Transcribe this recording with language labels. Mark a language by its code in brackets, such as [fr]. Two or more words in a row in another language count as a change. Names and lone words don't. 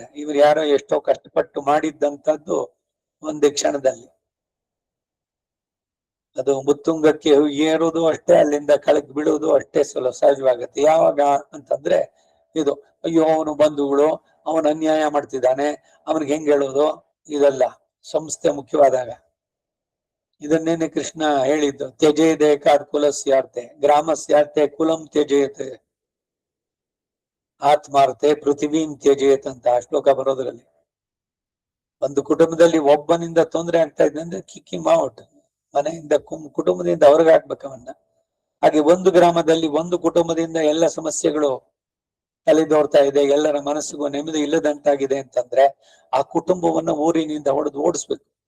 [kn] ಇವ್ರು ಯಾರೋ ಎಷ್ಟೋ ಕಷ್ಟಪಟ್ಟು ಮಾಡಿದ್ದಂಥದ್ದು ಒಂದೇ ಕ್ಷಣದಲ್ಲಿ ಅದು ಮುತ್ತುಂಗಕ್ಕೆ ಏರುವುದು ಅಷ್ಟೇ, ಅಲ್ಲಿಂದ ಕೆಳಗೆ ಬೀಳುವುದು ಅಷ್ಟೇ ಸಹಜವಾಗತ್ತೆ. ಯಾವಾಗ ಅಂತಂದ್ರೆ ಇದು ಅಯ್ಯೋ ಅವನು ಬಂಧುಗಳು ಅವನು ಅನ್ಯಾಯ ಮಾಡ್ತಿದ್ದಾನೆ, ಅವನಿಗೆ ಹೆಂಗ್ ಹೇಳೋದು, ಇದೆಲ್ಲ ಸಂಸ್ಥೆ ಮುಖ್ಯವಾದಾಗ. ಇದನ್ನೇನೆ ಕೃಷ್ಣ ಹೇಳಿದ್ದು, [sa] ತ್ಯಜೇದೆ ಕಾದ್ ಕುಲಸ್ಯಾರ್ತೆ ಗ್ರಾಮಸ್ಯಾರ್ತೆ ಕುಲಂ ತ್ಯಜೇತೆ ಆತ್ಮಾರ್ತೆ ಪೃಥಿವೀಂ ತ್ಯಜೇತ್ [kn] ಅಂತ ಶ್ಲೋಕ ಬರೋದ್ರಲ್ಲಿ. ಒಂದು ಕುಟುಂಬದಲ್ಲಿ ಒಬ್ಬನಿಂದ ತೊಂದರೆ ಆಗ್ತಾ ಇದೆ ಅಂದ್ರೆ ಕಿಕ್ಕಿ ಮಾವಟ್ ಮನೆಯಿಂದ ಕುಟುಂಬದಿಂದ ಹೊರಗೆ ಹಾಕ್ಬೇಕವನ್ನ. ಹಾಗೆ ಒಂದು ಗ್ರಾಮದಲ್ಲಿ ಒಂದು ಕುಟುಂಬದಿಂದ ಎಲ್ಲ ಸಮಸ್ಯೆಗಳು ತಲೆದೋರ್ತಾ ಇದೆ, ಎಲ್ಲರ ಮನಸ್ಸಿಗೂ ನೆಮ್ಮದಿ ಇಲ್ಲದಂತಾಗಿದೆ ಅಂತಂದ್ರೆ ಆ ಕುಟುಂಬವನ್ನ ಊರಿನಿಂದ ಹೊಡೆದು ಓಡಿಸ್ಬೇಕು.